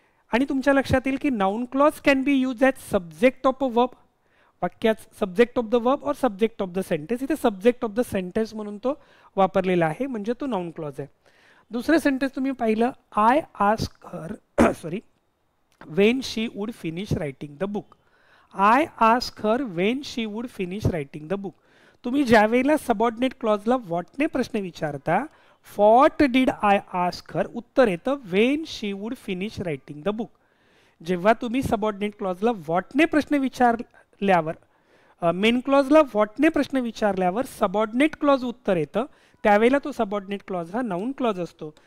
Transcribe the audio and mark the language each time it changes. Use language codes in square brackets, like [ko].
[mr] आणि तुमच्या लक्षात येईल की [en] Noun clause can be use as subject of a verb. [mr] वाक्यात [en] subject of the verb और subject of the sentence, [mr] इथे सब्जेक्ट ऑफ द सेंटेन्स म्हणून तो वापरलेला आहे, म्हणजे तो नाउन क्लॉज आहे. दुसरं सेंटेन्स तुम्ही पाहिलं, [en] I ask her sorry when she would finish writing the book. I ask her when she would finish writing the book. [mr] तुम्ही ज्यावेळेला सबऑर्डिनेट क्लॉजला व्हॉटने प्रश्न विचारता, [en] what did I ask her, [mr] उत्तर येतं [en] When she would finish writing the book. [mr] जेव्हा तुम्ही subordinate क्लॉजला व्हॉटने प्रश्न विचारल्यावर, main क्लॉजला व्हॉटने प्रश्न विचारल्यावर सबऑर्डिनेट क्लॉज उत्तर येतं, त्यावेळेला तो सबऑर्डिनेट क्लॉज हा नाउन क्लॉज असतो.